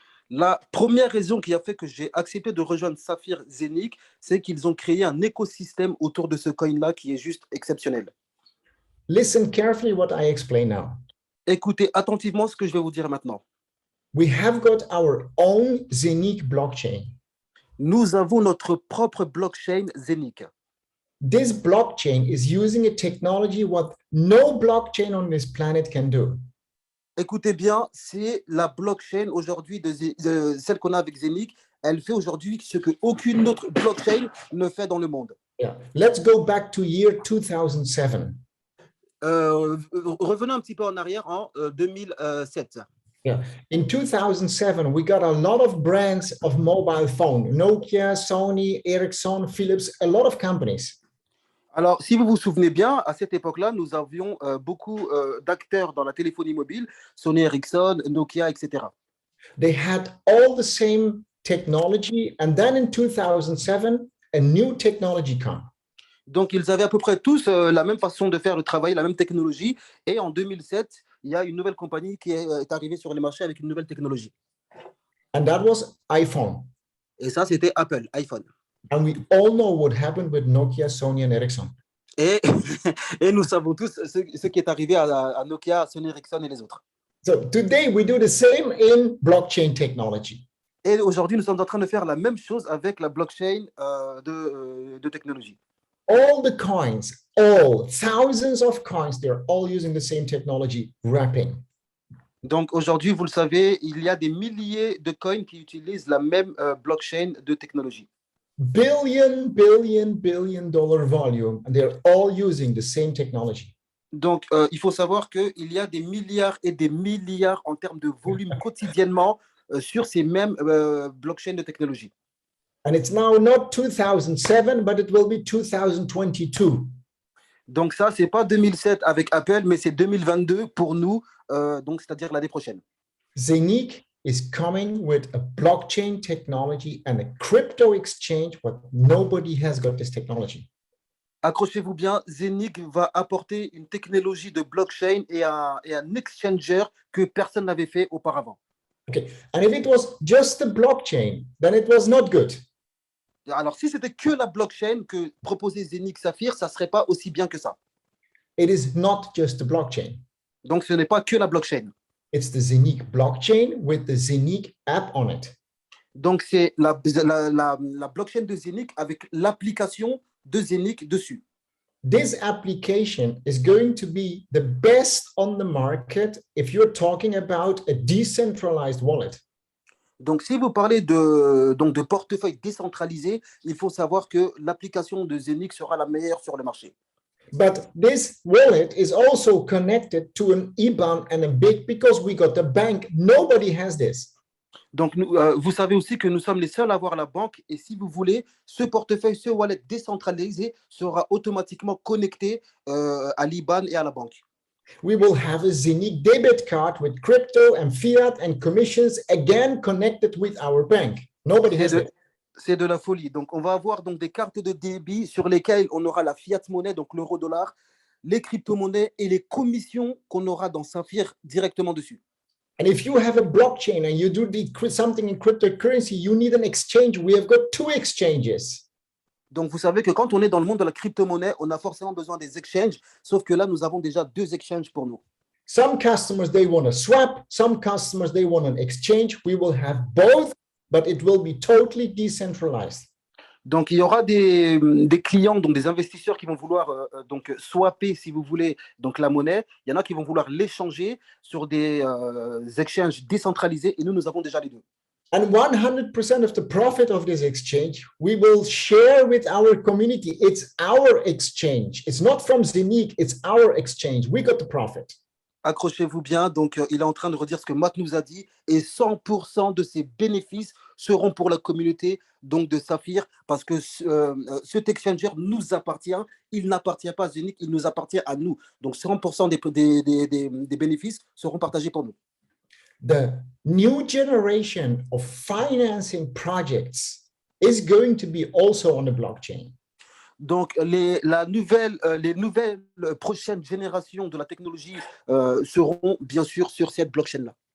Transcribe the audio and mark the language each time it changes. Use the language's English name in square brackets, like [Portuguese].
[French] La première raison qui a fait que j'ai accepté de rejoindre Saphir Zenic, c'est qu'ils ont créé un écosystème autour de ce coin-là qui est juste exceptionnel. [English] Listen carefully what I explain now. [French] Écoutez attentivement ce que je vais vous dire maintenant. [English] We have got our own Zenic blockchain. [French] Nous avons notre propre blockchain Zenic. [English] This blockchain is using a technology what no blockchain on this planet can do. [French] Écoutez bien, c'est la blockchain aujourd'hui de celle qu'on a avec Zenic. Elle fait aujourd'hui ce qu'aucune autre blockchain ne fait dans le monde. [English] Yeah. Let's go back to year 2007. [French] Revenons un petit peu en arrière en 2007. Yeah. [English] In 2007, we got a lot of brands of mobile phone, Nokia, Sony, Ericsson, Philips, a lot of companies. [French] Alors, si vous vous souvenez bien, à cette époque-là, nous avions beaucoup d'acteurs dans la téléphonie mobile, Sony Ericsson, Nokia, etc. [English] They had all the same technology. And then in 2007, a new technology came. [French] Donc, ils avaient à peu près tous la même façon de faire le travail, la même technologie. Et en 2007, il y a une nouvelle compagnie qui est arrivée sur les marchés avec une nouvelle technologie. [English] And that was iPhone. [French] Et ça, c'était Apple, iPhone. [English] And we all know what happened with Nokia, Sony, and Ericsson. [French] Et, et nous savons tous ce qui est arrivé à Nokia, Sony Ericsson et les autres. [English] So today we do the same in blockchain technology. [French] Et aujourd'hui, nous sommes en train de faire la même chose avec la blockchain de technologie. [English] All the coins, all thousands of coins, they're all using the same technology, wrapping. [French] Donc aujourd'hui, vous le savez, il y a des milliers de coins qui utilisent la même blockchain de technologie. [English] Billion dollar volume, and they're all using the same technology. [French] Donc il faut savoir qu'il y a des milliards et des milliards en termes de volume quotidiennement sur ces mêmes blockchains de technologie. [English] And it's now not 2007, but it will be 2022. [French] Donc ça, c'est pas 2007 avec Apple, mais c'est 2022 pour nous, donc c'est-à-dire l'année prochaine. [English] Zeniq is coming with a blockchain technology and a crypto exchange, but nobody has got this technology. [French] Accrochez-vous bien, Zeniq va apporter une technologie de blockchain et un exchanger que personne n'avait fait auparavant. [English] Okay, and if it was just the blockchain, then it was not good. [French] Alors, si c'était que la blockchain que proposait Zeniq Saphir, ça ne serait pas aussi bien que ça. [English] It is not just the blockchain. [French] Donc, ce n'est pas que la blockchain. [English] It's the Zeniq blockchain with the Zeniq app on it. [French] Donc, c'est la blockchain de Zeniq avec l'application de Zeniq dessus. [English] This application is going to be the best on the market if you're talking about a decentralized wallet. [French] Donc, si vous parlez de portefeuille décentralisé, il faut savoir que l'application de Zeniq sera la meilleure sur le marché. [English] But this wallet is also connected to an IBAN and a BIC because we got the bank. Nobody has this. [French] Donc, vous savez aussi que nous sommes les seuls à avoir la banque. Et si vous voulez, ce portefeuille, ce wallet décentralisé sera automatiquement connecté à l'IBAN et à la banque. [English] We will have a Zeniq debit card with crypto and fiat and commissions again connected with our bank. Nobody has it. [French] C'est de la folie. Donc, on va avoir donc des cartes de débit sur lesquelles on aura la fiat monnaie, donc l'euro-dollar, les crypto-monnaies et les commissions qu'on aura dans Saphir directement dessus. [English] And if you have a blockchain and you do something in cryptocurrency, you need an exchange. We have got 2 exchanges. [French] Donc, vous savez que quand on est dans le monde de la crypto-monnaie, on a forcément besoin des exchanges, sauf que là, nous avons déjà 2 exchanges pour nous. [English] Some customers, they want a swap. Some customers, they want an exchange. We will have both, but it will be totally decentralized. [French] Donc, il y aura des clients, donc des investisseurs qui vont vouloir donc swapper, si vous voulez, donc la monnaie. Il y en a qui vont vouloir l'échanger sur des exchanges décentralisés et nous avons déjà les deux. [English] And 100% of the profit of this exchange, we will share with our community. It's our exchange. It's not from Zeniq, it's our exchange. We got the profit. [French] Accrochez-vous bien, donc il est en train de redire ce que Matt nous a dit et 100% de ces bénéfices seront pour la communauté donc de Saphir parce que cet exchanger nous appartient, il n'appartient pas à Zeniq, il nous appartient à nous. Donc 100% des bénéfices seront partagés pour nous. [English] The new generation of financing projects is going to be also on the blockchain. [French] Donc, les nouvelles prochaines générations de la technologie seront bien sûr sur cette blockchain-là.